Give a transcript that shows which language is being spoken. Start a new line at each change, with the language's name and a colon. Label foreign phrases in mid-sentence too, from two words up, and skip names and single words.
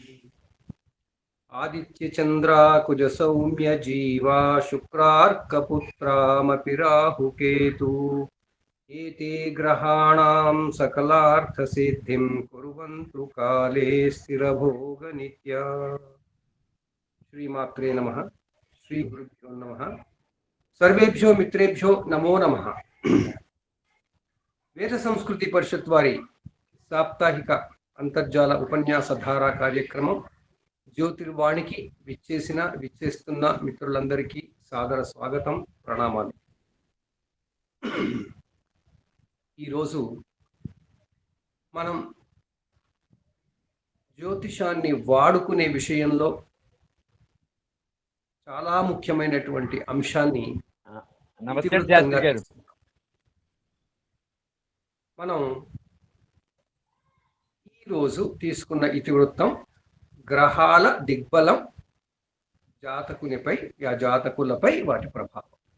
Sanskrit: आदित्यचन्द्राकुज सौम्य जीवा शुक्रार्कपुत्रामपि राहुकेतु एते ग्रहाणां सकलार्थसिद्धिं कुर्वन्तु काले स्थिरभोगनित्या। श्रीमात्रे नमः। श्री गुरुभ्यो नमः। सर्वेभ्यो मित्रेभ्यो नमो नमः।
Telugu: వేద సంస్కృతి పరిషత్ వారి సాప్తాహిక అంతర్జాల ఉపన్యాస ధారా కార్యక్రమం జ్యోతిర్వాణికి విచ్చేస్తున్న మిత్రులందరికీ సాదర స్వాగతం, ప్రణామాలు. ఈరోజు మనం జ్యోతిషాన్ని వాడుకునే విషయంలో చాలా ముఖ్యమైనటువంటి అంశాన్ని మనం ఈరోజు తీసుకున్న ఇతివృత్తం గ్రహాల దిగ్బలం జాతకులపై వాటి ప్రభావం.